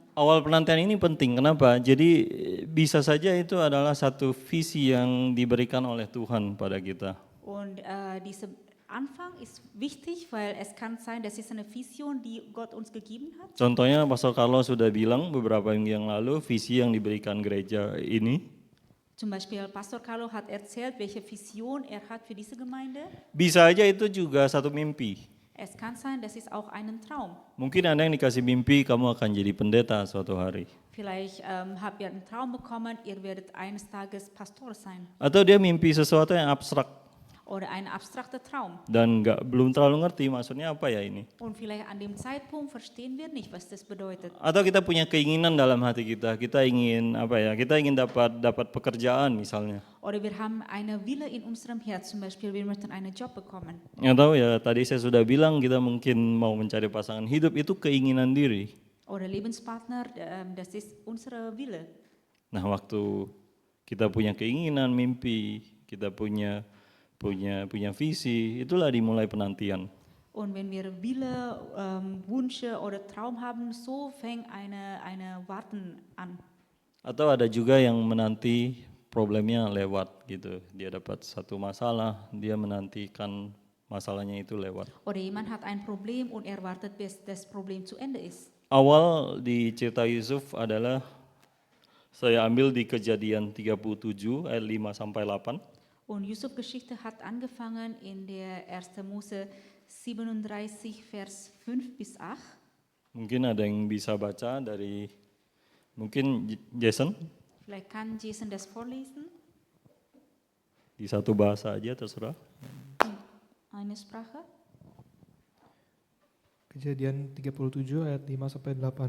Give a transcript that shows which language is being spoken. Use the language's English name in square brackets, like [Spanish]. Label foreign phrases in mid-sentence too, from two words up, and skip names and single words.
[Indonesian] Awal penantian ini penting, kenapa? Jadi bisa saja itu adalah satu visi yang diberikan oleh Tuhan pada kita. [German] Und dieser Anfang ist wichtig, weil es kann sein, das ist eine Vision, die Gott uns gegeben hat. [Indonesian] Contohnya Pastor Carlos sudah bilang beberapa minggu yang lalu, visi yang diberikan gereja ini. [German] Zum Beispiel Pastor Carlo hat erzählt, welche Vision er hat für diese Gemeinde. [Indonesian] Bisa aja itu juga satu mimpi. [German] Es kann sein, das ist auch ein Traum. [Indonesian] Mungkin Anda yang dikasih mimpi, kamu akan jadi pendeta suatu hari. [German] Vielleicht habt ihr einen Traum bekommen, ihr werdet eines Tages Pastor sein. [Indonesian] Atau dia mimpi sesuatu yang abstrak [German] Oder ein abstrakter Traum. [Indonesian] dan belum terlalu ngerti maksudnya apa ya ini. [German] Und vielleicht an dem Zeitpunkt verstehen wir nicht, was das bedeutet. [Indonesian] Atau kita punya keinginan dalam hati kita ingin kita ingin dapat pekerjaan misalnya. [German] Oder wir haben eine Wille in unserem Herz, zum Beispiel wir möchten einen Job bekommen. [Indonesian] Atau ya tadi saya sudah bilang kita mungkin mau mencari pasangan hidup, itu keinginan diri. [German] Oder Lebenspartner, das ist unsere Wille. [Indonesian] Nah, waktu kita punya keinginan, mimpi, kita punya visi, itulah dimulai penantian. [German] Und wenn wir Wille, Wünsche oder Traum haben, so fängt eine Warten an. [Indonesian] Atau ada juga yang menanti problemnya lewat gitu. Dia dapat satu masalah, dia menantikan masalahnya itu lewat. [German] Oder jemand hat ein Problem und er wartet, bis das Problem zu Ende ist. [Indonesian] Awal di cerita Yusuf adalah saya ambil di Kejadian 37 ayat 5 sampai 8. [German] Und Yusuf Geschichte hat angefangen in der 1. Mose 37, Vers 5 bis 8. [Indonesian] Mungkin ada yang bisa baca dari, mungkin Jason, [German] Vielleicht kann Jason das vorlesen. [Indonesian] di satu bahasa aja terserah. [German] Eine Sprache. [Indonesian] Kejadian 37 ayat 5 sampai 8.